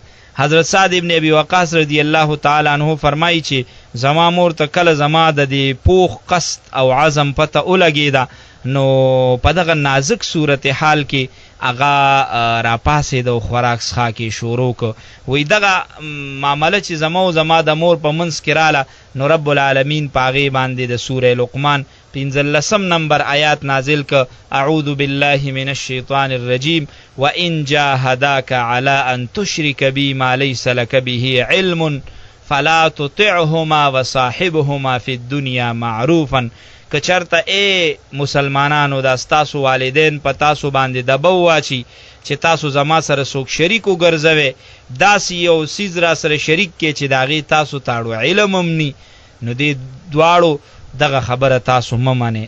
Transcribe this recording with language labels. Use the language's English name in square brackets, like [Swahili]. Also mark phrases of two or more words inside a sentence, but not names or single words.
[Pashto] حضرت سعد ابن ابي وقاص [Arabic] رضی الله تعالی عنه [Pashto] فرمایي چې زما مور ته کله زما د دې پوخ قصد او عزم پته ولګېده نو په دغه نازک صورت حال کې هغه راپاسېده او خوراک څښاک یې شروع کړ. وایي دغه معامله چې زما او زما د مور په منځ کې راله نو [Arabic] رب العالمین [Pashto] په هغې باندې د سوره لقمان 15 نمبر آیات نازل ک [Arabic] اعوذ بالله من الشیطان الرجیم وان جاهداک علی ان تشرک بی ما لیس لک به علم فلا تطعهما وصاحبهما فی الدنیا معروفا. [Pashto] که چرته ای مسلمانانو دا ستاسو والدین په تاسو باندې دبه واچي چې تاسو زما سره څوک شریک وګرځوئ، داسې یو څیز را سره شریک کې چې د هغې تاسو تاړو علم هم ني، نو دې دواړو دغه خبره تاسو مه منئ.